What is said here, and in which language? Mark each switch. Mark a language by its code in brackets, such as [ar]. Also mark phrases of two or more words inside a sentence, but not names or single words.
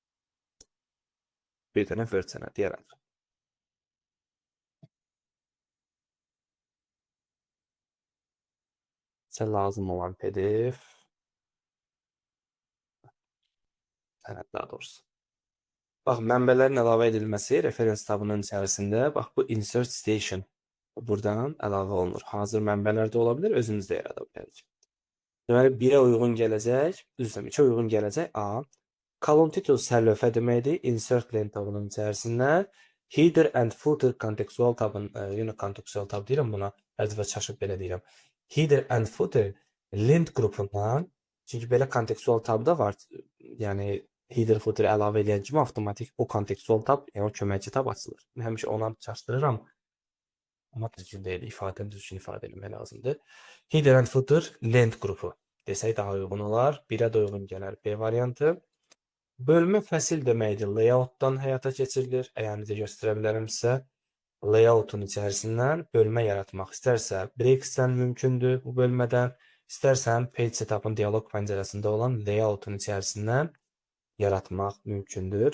[az] Bir dənə Word sənədi yaradır. Sizə lazım olan PDF sənəd daha doğrusu. Bax, mənbələrin əlavə edilməsi referens tabının içərisində, bax, bu [en] insert station [az] buradan əlavə olunur. Hazır mənbələr də ola bilər, özünüz də yarada bilərik. Deməli, 1-ə uyğun gələcək, üzrəm 2-ə uyğun gələcək A. [en] Column title [az] sərlövhə deməkdir, insert lent tabının içərisindən. [en] Header and footer [az] kontekstual tabın, yenə kontekstual tab deyirəm buna, hər dəfə çaşıb belə deyirəm. [en] Header and footer [az] Lent qrupundan, çünki belə kontekstual tab da var. Yəni [en] header footer [az] əlavə edən kimi avtomatik o kontekstual tab, yəni o köməkçi tab açılır. Mən həmişə ona çaşdırıram. Amma düzgün deyil, ifadəni düzgün ifadə etmək lazımdır. [en] Header and footer [az] lent qrupu desək daha uyğun olar. 1-ə də uyğun gələr B variantı. Bölmə fəsil deməkdir. Layoutdan həyata keçirilir. Əgər necə göstərə bilərəm sizə. Layoutun içərisindən bölmə yaratmaq istərsə, breaksdən mümkündür bu bölmədən. İstərsən [en] page setup'ın [az] dialoq pəncərəsində olan layoutun içərisindən yaratmaq mümkündür.